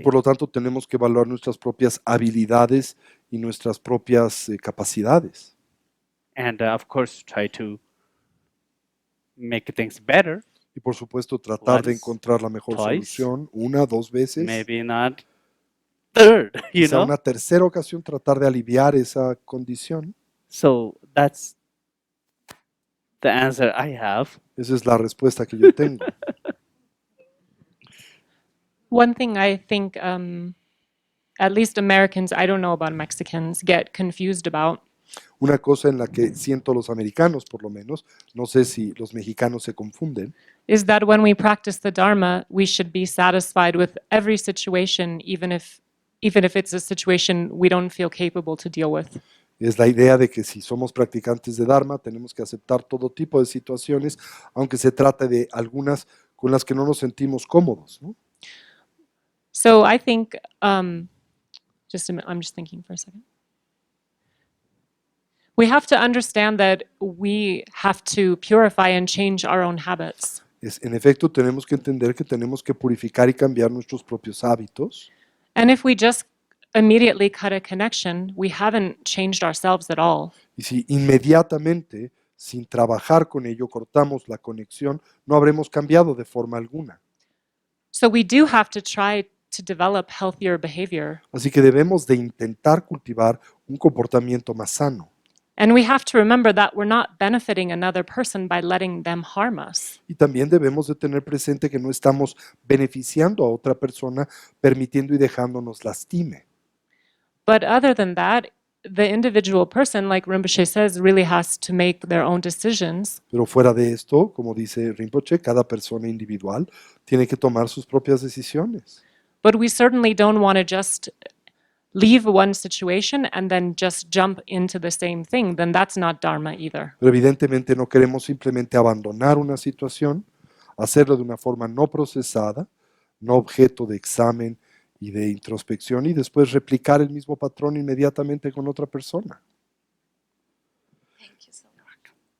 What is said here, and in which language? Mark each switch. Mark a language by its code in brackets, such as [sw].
[es] por lo tanto tenemos que evaluar nuestras propias habilidades y nuestras propias capacidades. [en] And of course, try to make things better. [es] Y por supuesto tratar de [en] Once, [es] encontrar la mejor [en] twice, [es] solución, una, dos veces. [en] Maybe not third, you [es] Quizá [en] know. [es] una tercera ocasión tratar de aliviar esa condición. [en] So that's the answer I have. [es] Esa es la respuesta que yo tengo. [en] One thing I think, at least Americans, I don't know about Mexicans, get confused about [es] Una cosa en la que siento los americanos, por lo menos, no sé si los mexicanos se confunden, [en] is that when we practice the Dharma, we should be satisfied with every situation, even if it's a situation we don't feel capable to deal with. [es] es la idea de que si somos practicantes de Dharma, tenemos que aceptar todo tipo de situaciones, aunque se trate de algunas con las que no nos sentimos cómodos, ¿no? [en] So I think, just a minute, I'm just thinking for a second. We have to understand that we have to purify and change our own habits. [es] En efecto, tenemos que entender que tenemos que purificar y cambiar nuestros propios hábitos. [en] And if we just immediately cut a connection, we haven't changed ourselves at all. [es] Y si inmediatamente, sin trabajar con ello, cortamos la conexión, no habremos cambiado de forma alguna. [en] So we do have to try to develop healthier behavior. [es] Así que debemos de intentar cultivar un comportamiento más sano. [en] And we have to remember that we're not benefiting another person by letting them harm us. [es] Y también debemos de tener presente que no estamos beneficiando a otra persona permitiendo y dejándonos lastime. [en] But other than that, the individual person, like Rinpoche says, really has to make their own decisions. [es] Pero fuera de esto, como dice Rinpoche, cada persona individual tiene que tomar sus propias decisiones. [en] But we certainly don't want to just leave one situation and then just jump into the same thing. Then that's not Dharma either. [es] Pero evidentemente no queremos simplemente abandonar una situación, hacerlo de una forma no procesada, no objeto de examen y de introspección y después replicar el mismo patrón inmediatamente con otra persona. [en] Thank you so much.